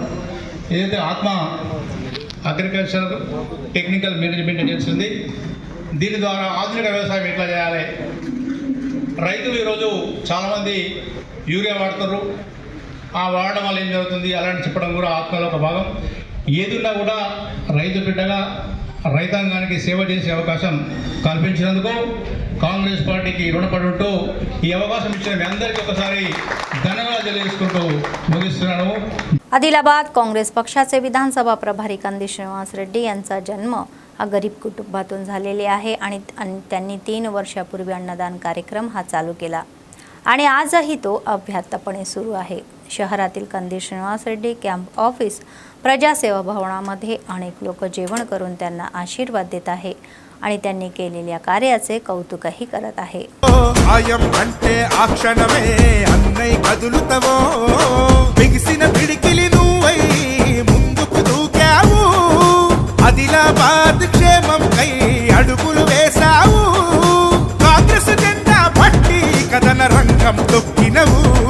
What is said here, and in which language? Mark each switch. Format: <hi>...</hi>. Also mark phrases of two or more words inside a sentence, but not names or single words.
<te>ఏదైతే ఆత్మ అగ్రికల్చర్ టెక్నికల్ మేనేజ్మెంట్ ఏజెన్సీ ఉంది, దీని ద్వారా ఆధునిక వ్యవసాయం ఎట్లా చేయాలి, రైతులు ఈరోజు చాలామంది యూరియా వాడుతున్నారు, ఆ వాడడం వల్ల ఏం జరుగుతుంది అలాంటి చెప్పడం కూడా ఆత్మలో ఒక భాగం. ఏదున్నా కూడా రైతు బిడ్డగా రైతాంగానికి సేవ చేసే అవకాశం కల్పించినందుకు కాంగ్రెస్ పార్టీకి రుణపడి ఉంటూ ఈ అవకాశం ఇచ్చిన మీ అందరికీ ఒకసారి धन्यवाद తెలియజేసుకుంటూ मुगिస్తున్నాను.</te> <mr>आदिलाबाद काँग्रेस पक्षाचे विधानसभा प्रभारी कंदी श्रीनिवास रेड्डी यांचा जन्म हा गरीब कुटुंबातून झालेले आहे आणि त्यांनी 3 वर्षापूर्वी अन्नदान कार्यक्रम हा चालू केला आणि आजही तो अव्याहतपणे सुरू आहे. शहरातील कंदी श्रीनिवास रेड्डी कॅम्प ऑफिस प्रजासेवा भवनामध्ये अनेक लोक जेवण करून त्यांना आशीर्वाद देत आहे आणि त्यांनी केलेल्या कार्याचे कौतुकही करत आहे.</mr> <te>आयम అంటే ఆ క్షణమే అన్నై కదులుతవో బిగిసిన పిడికిలి నువ్వై ముందుకు దూకావు ఆదిలాబాద్ క్షేమం కై అడుగులు వేసావు కాంగ్రెస్ జెండా పట్టి కదన రంగం తొక్కినవు</te>